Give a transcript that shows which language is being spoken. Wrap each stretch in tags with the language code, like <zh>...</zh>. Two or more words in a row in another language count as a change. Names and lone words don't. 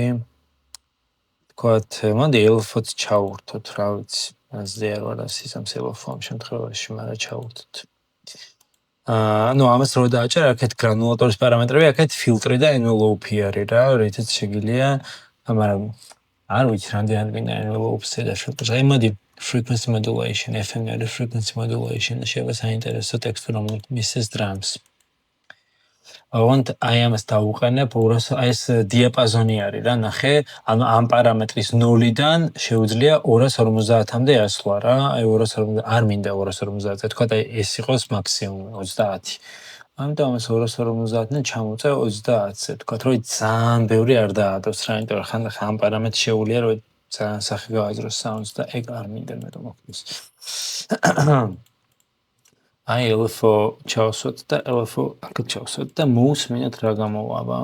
<ka>თქვათ, მოდი ელფოც ჩავურთოთ რა ვიცი. ასე არ არის ისამს ელფო ამ შემთხვევაში, მაგრამ ჩავურთოთ. ну ამას რო დააჭერ აქეთ გრანულატორის პარამეტრები, აქეთ ფილტრი და envelope არის რა, რითაც შეგიძლია მაგრამ არ ვიცი რამდენად გინდა envelope-ზე და შეგიძლია აი მოდი</ka> <en>frequency modulation, FM frequency modulation</en> <ka>შეიძლება საინტერესო ტექსტი რომ მისცეს drums. აი ამას დავუყენებ 200 ეს დიაპაზონი არის რა ნახე ანუ ამ პარამეტრის 0-დან შეუძლია 250-მდე ასვლა რა აი 250 არ მინდა 250-ზე თქვა და ეს იყოს მაქსიმუმ 30 ამიტომ ეს 250-დან ჩამოწევ 30-ზე თქვა რომ ძალიან ბევრი არ დაადოს რა იმიტომ რომ ხანდახან ამ პარამეტრს შეუძლია რომ ძალიან სახე გააძროს საუნდს და ეგ არ მინდა მე რომ მოხდეს აი LFO ჩავსვათ და LFO აქ ჩავსვათ და მოусმინოთ რა გამოვა.</ka>